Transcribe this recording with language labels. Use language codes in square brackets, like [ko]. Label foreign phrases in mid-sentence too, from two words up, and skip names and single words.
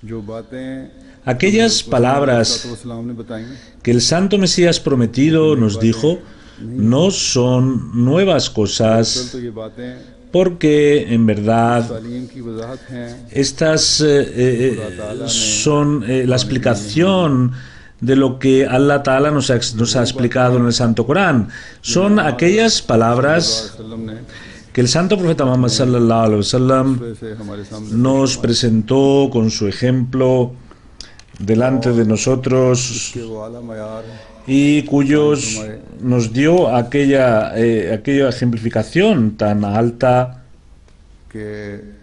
[es] Aquellas palabras que el Santo Mesías prometido nos dijo no son nuevas cosas, porque en verdad estas son la explicación de lo que [ar] الله تعالى [es] nos ha explicado en el Santo Corán. Son aquellas palabras que el Santo Profeta Muhammad [ar] صلى الله عليه وسلم [es] nos presentó con su ejemplo delante de nosotros y cuyos nos dio aquella ejemplificación tan alta que